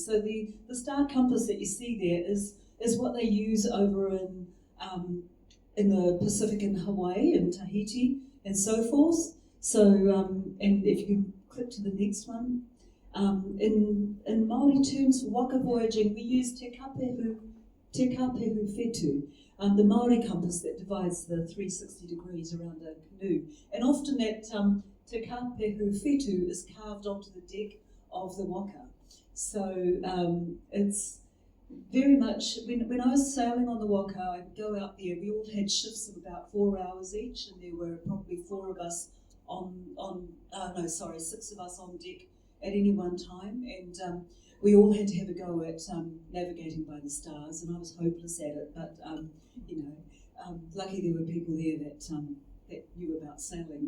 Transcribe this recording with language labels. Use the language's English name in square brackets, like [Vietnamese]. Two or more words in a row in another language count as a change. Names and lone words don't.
[English] So the star compass that you see there is what they use over in the Pacific in Hawaii and Tahiti and so forth. So, and if you can click to the next one, in Māori terms for waka voyaging, we use [Māori] te kapehu whetū, [English] the Māori compass that divides the 360 degrees around a canoe. And often that [Māori] te kapehu whetū [English] is carved onto the deck of the waka. So it's very much, when I was sailing on the waka, I'd go out there, we all had shifts of about 4 hours each, and there were probably 4 of us 6 of us on deck at any one time, and we all had to have a go at navigating by the stars, and I was hopeless at it, but lucky there were people there that knew about sailing.